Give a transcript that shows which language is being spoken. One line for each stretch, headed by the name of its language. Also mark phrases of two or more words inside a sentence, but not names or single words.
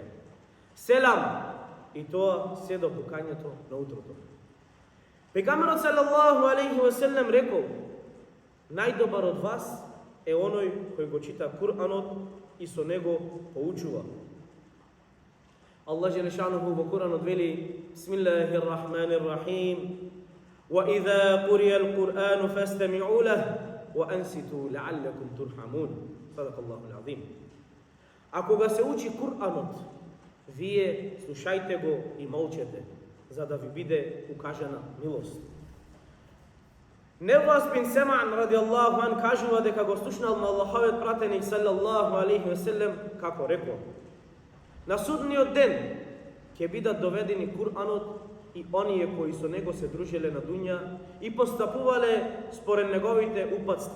Macedonian: Селам, и тоа се до пукањето на утрото. Пегамберот
Arabic: صلى الله عليه وسلم
Macedonian: рекол: најдобар од вас е оној кој го чита Куранот и со него поучува.
Arabic: الله جل شأنه
Macedonian: во Куранот вели:
Arabic: بسم الله الرحمن الرحيم وَإِذَا قُرِيَ الْقُرْآنُ فَاسْتَمِعُوا لَهُ وَأَنْصِتُوا لَعَلَّكُمْ تُرْحَمُونَ صدق الله العظيم.
Macedonian: А кога се учи Куранот, вие слушајте го и молчете, за да ви биде укажана милост. Невас бин Семан
Arabic: رضي الله عن
Macedonian: кажува дека го слушнал на Аллаховиот пратеник
Arabic: صلى الله عليه وسلم
Macedonian: како рекол: на судниот ден ќе бидат доведени Куранот и оние кои со него се дружеле на дуња и постапувале според неговите упатства.